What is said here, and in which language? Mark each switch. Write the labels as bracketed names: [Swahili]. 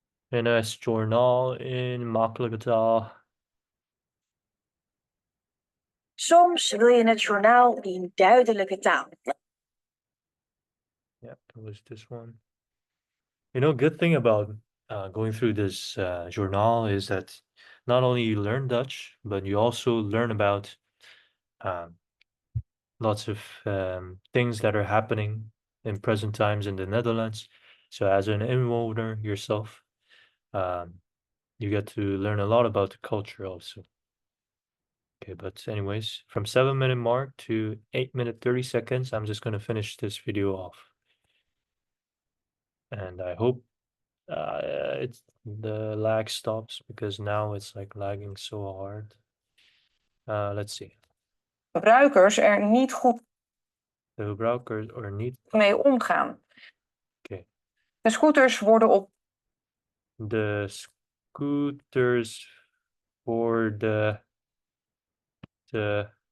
[Dutch] NOS Journaal in makkelijke taal. Soms wil je het journaal in duidelijke taal. [English] Yeah, it was this one. You know, good thing about going through this journal is that not only you learn Dutch, but you also learn about lots of things that are happening in present times in the Netherlands. So as an inwoner yourself, you get to learn a lot about the culture also. Okay, but anyways, from 7-minute mark to 8-minute 30 seconds, I'm just gonna finish this video off. And I hope it's the lag stops because now it's like lagging so hard. Let's see. [Dutch] Gebruikers er niet goed De gebruikers er niet. mee omgaan. Oké. De scooters worden op De scooters worden de